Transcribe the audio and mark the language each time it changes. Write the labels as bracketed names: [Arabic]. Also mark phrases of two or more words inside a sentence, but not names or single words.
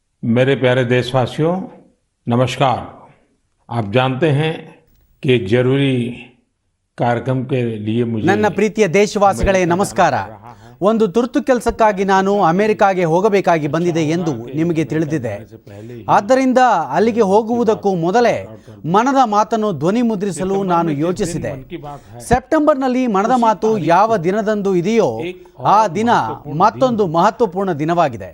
[Hindi] मेरे प्यारे देशवासियों, नमस्कार। आप जानते हैं कि जरूरी कार्यक्रम के लिए मुझे [Kannada] ನನ್ನ ಪ್ರೀತಿಯ ದೇಶವಾಸಿಗಳೇ ನಮಸ್ಕಾರ. ಒಂದು ತುರ್ತು ಕೆಲಸಕ್ಕಾಗಿ ನಾನು ಅಮೆರಿಕಾಗೆ ಹೋಗಬೇಕಾಗಿ ಬಂದಿದೆ ಎಂದು ನಿಮಗೆ ತಿಳಿದಿದೆ. ಆದ್ದರಿಂದ ಅಲ್ಲಿಗೆ ಹೋಗುವುದಕ್ಕೂ ಮೊದಲೇ ಮನದ ಮಾತನ್ನು ಧ್ವನಿ ಮುದ್ರಿಸಲು ನಾನು ಯೋಚಿಸಿದೆ. ಸೆಪ್ಟೆಂಬರ್ನಲ್ಲಿ ಮನದ ಮಾತು ಯಾವ ದಿನದಂದು ಇದೆಯೋ ಆ ದಿನ ಮತ್ತೊಂದು ಮಹತ್ವಪೂರ್ಣ ದಿನವಾಗಿದೆ.